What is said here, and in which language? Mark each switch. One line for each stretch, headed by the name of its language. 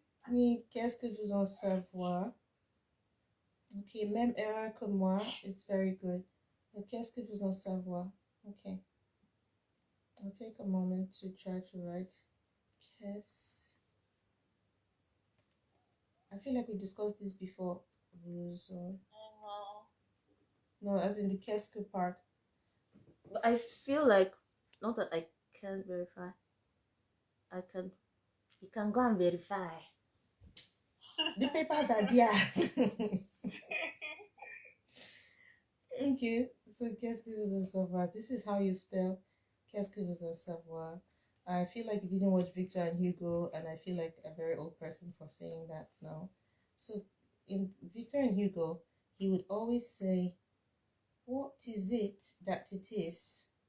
French: Oui, qu'est-ce que vous en savoir? Okay, même erreur que moi.
English: It's very good.
French: Qu'est-ce que vous en savoir?
English: Okay. I'll take a moment to try to write. Qu'est-ce... I feel like we discussed this before. No, as in the qu'est-ce que part. But I feel like, not that I can verify. You can go and verify. The papers are there. Okay, so
French: qu'est-ce que vous en savoir?
English: This is how you spell qu'est-ce que vous en savoir. I feel like you didn't watch Victor and Hugo, and I feel like a very old person for saying that now. So in Victor and Hugo, he would always say, what is it that it is?